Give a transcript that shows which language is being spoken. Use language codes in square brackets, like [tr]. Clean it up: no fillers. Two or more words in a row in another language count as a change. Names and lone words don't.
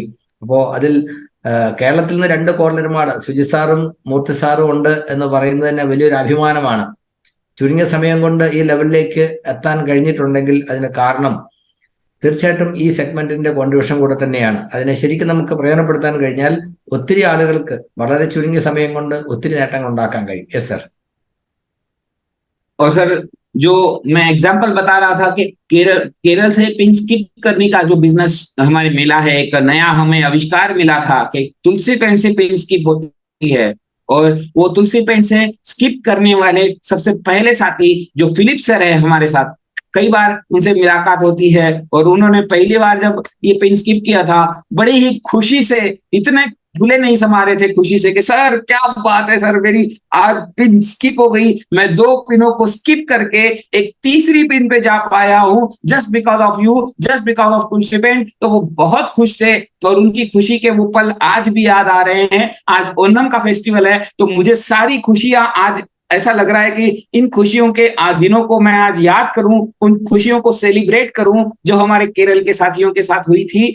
[ml] അപ്പോൾ അതിൽ കേരളത്തിൽ നിന്ന് 2 കോർണർമാർ സുജിത് സാറും മൂർത്തി സാറും ഉണ്ട് എന്ന് പറയുന്നത് തന്നെ വലിയൊരു അഭിമാനമാണ്. ചുരുങ്ങിയ സമയം കൊണ്ട് ഈ ലെവലിലേക്ക് എത്താൻ കഴിഞ്ഞിട്ടുണ്ടെങ്കിൽ അതിന് കാരണം തീർച്ചയായിട്ടും ഈ സെഗ്മെന്റിന്റെ കോൺട്രിബ്യൂഷൻ കൂടെ തന്നെയാണ്. അതിനെ ശരിക്കും നമുക്ക് പ്രയോജനപ്പെടുത്താൻ കഴിഞ്ഞാൽ ഒത്തിരി ആളുകൾക്ക് വളരെ ചുരുങ്ങിയ സമയം കൊണ്ട് ഒത്തിരി നേട്ടങ്ങൾ ഉണ്ടാക്കാൻ കഴിയും. [en] yes sir. [hi] और सर, जो मैं एग्जांपल बता रहा था कि केरल से [en] pin skip [hi] करने का जो बिजनेस हमारे मिला है, एक नया हमें आविष्कार मिला था कि तुलसी पेन से [en] pin skip [hi] होती है। और वो तुलसी पेन से स्किप करने वाले सबसे पहले साथी जो फिलिप सर है हमारे साथ, कई बार उनसे मुलाकात होती है और उन्होंने पहली बार जब ये [en] pin skip [hi] किया था, बड़ी ही खुशी से, इतने फूले नहीं समा रहे थे खुशी से कि सर क्या बात है सर, मेरी आज पिन स्किप हो गई, मैं 2 पिनों को स्किप करके एक तीसरी पिन पे जा पाया हूं, [en] just because of you, just because of Tulsi Pen. [hi] तो वो बहुत खुश थे और उनकी खुशी के वो पल आज भी याद आ रहे हैं। आज ओणम का फेस्टिवल है, तो मुझे सारी खुशियां आज ऐसा लग रहा है कि इन खुशियों के दिनों को मैं आज याद करूं, उन खुशियों को सेलिब्रेट करूं जो हमारे केरल के साथियों के साथ हुई थी।